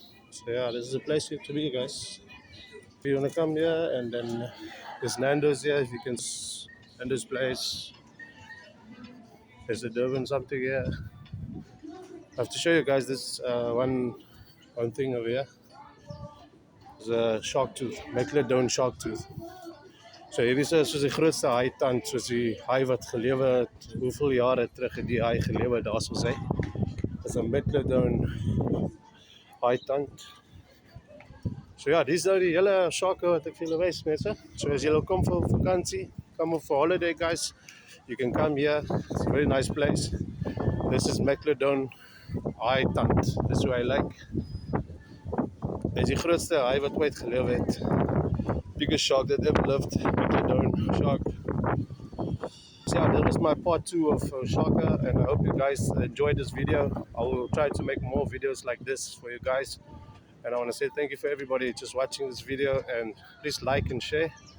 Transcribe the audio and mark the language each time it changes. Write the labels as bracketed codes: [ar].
[en] So yeah, this is a place to be, guys. If you want to come here, and then there's Nando's here. If you can, Nando's place. There's a Durban something here. I have to show you guys this one thing over here. It's a shark tooth, Megalodon shark tooth. [af] So hierdie is soos die grootste haai-tand, soos die haai wat gelewe het, hoeveel jare terug het die haai gelewe, daar soos hy. Dit is 'n Megalodon haai-tand. So ja, dis nou die hele sharke wat ek vir julle wys, mense. [en] So as julle kom vir vakansie, come for holiday guys, you can come here. It's a very nice place. This is Megalodon haai-tand. Dis hoe hy lyk. [af] Hy is die grootste haai wat ooit gelewe het. [en] Biggest shark that ever lived, Megalodon shark. So yeah, that was my part 2 of Sharka, and I hope you guys enjoyed this video. I will try to make more videos like this for you guys. And I want to say thank you for everybody just watching this video, and please like and share.